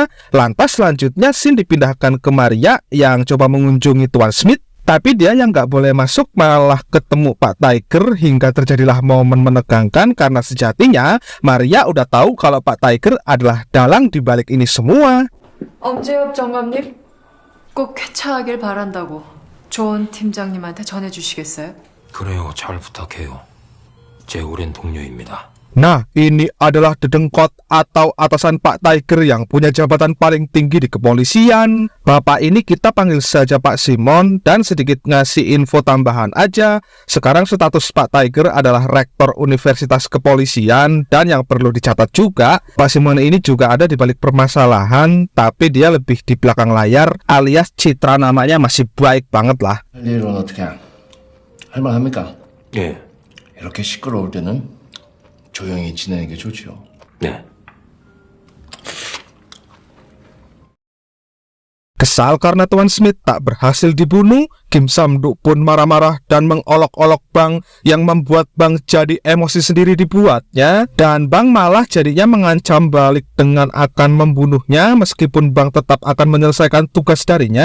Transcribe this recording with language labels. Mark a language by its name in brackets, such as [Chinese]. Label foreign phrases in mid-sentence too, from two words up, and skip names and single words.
[Indonesian] Lantas selanjutnya scene dipindahkan ke Maria yang coba mengunjungi Tuan Smith, tapi dia yang nggak boleh masuk malah ketemu Pak Tiger, hingga terjadilah momen menegangkan karena sejatinya Maria udah tahu kalau Pak Tiger adalah dalang di balik ini semua. [Korean] 엄재엽 정감님, 꼭 쾌차하길 바란다고 조은 팀장님한테 전해주시겠어요? 그래요, 잘 부탁해요. 제 오랜 동료입니다. [Indonesian] Nah, ini adalah dedengkot atau atasan Pak Tiger yang punya jabatan paling tinggi di kepolisian. Bapak ini kita panggil saja Pak Simon, dan sedikit ngasih info tambahan aja. Sekarang status Pak Tiger adalah rektor Universitas Kepolisian, dan yang perlu dicatat juga, Pak Simon ini juga ada di balik permasalahan, tapi dia lebih di belakang layar, alias citra namanya masih baik banget lah. [Korean] 일은 어떻게 할만합니까? 예, 이렇게 시끄러울 때는 조용히 지내는 게 좋죠. 네. [Indonesian] Kesal karena Tuan Smith tak berhasil dibunuh, Kim Sam-duk pun marah-marah dan mengolok-olok Bang, yang membuat Bang jadi emosi sendiri dibuatnya, dan Bang malah jadinya mengancam balik dengan akan membunuhnya meskipun Bang tetap akan menyelesaikan tugas darinya.